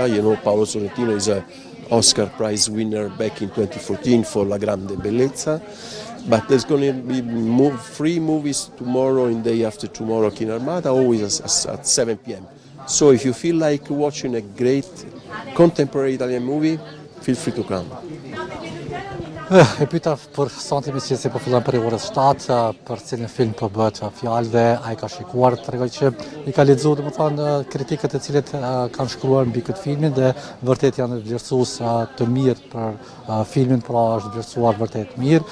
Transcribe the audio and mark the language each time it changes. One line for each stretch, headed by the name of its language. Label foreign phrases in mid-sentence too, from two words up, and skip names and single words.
English: You know, Paolo Sorrentino is a Oscar Prize winner back in 2014 for La Grande Bellezza. But there's going to be free movies tomorrow and day after tomorrow Kino Armata, always at 7 p.m. So if you feel like watching a great contemporary Italian movie, feel free to come.
Albanian: E pyeta për sonte se po fillon për orës 7, për cilin film po bëhet fjalë dhe ai ka shikuar, tregoj që i ka lexuar domethënë kritikët e cilët kanë shkruar mbi këtë filmin dhe vërtet janë vlerësues të mirë për filmin, pra është vlerësuar vërtet mirë.